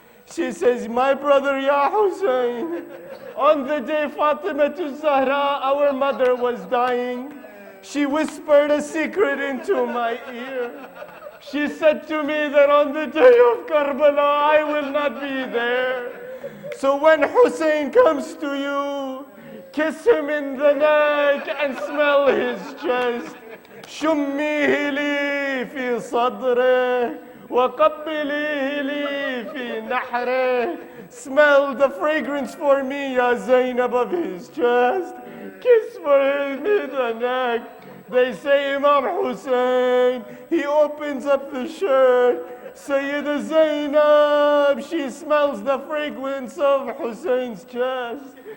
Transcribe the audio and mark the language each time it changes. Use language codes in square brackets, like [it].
[en] She says, my brother, Ya Hussein, on the day Fatima to Zahra, our mother was dying, she whispered a secret into my ear. She said to me that on the day of Karbala, I will not be there. So when Hussein comes to you, kiss him in the neck and smell his chest. [ar] شميه لي في صدره وقبليه لي في نحره. [en] Smell the fragrance for me, Ya Zainab, of his chest. Kiss for him in the neck. They say Imam Hussein, he opens up the shirt. Sayyida Zainab, she smells the fragrance of Hussein's chest.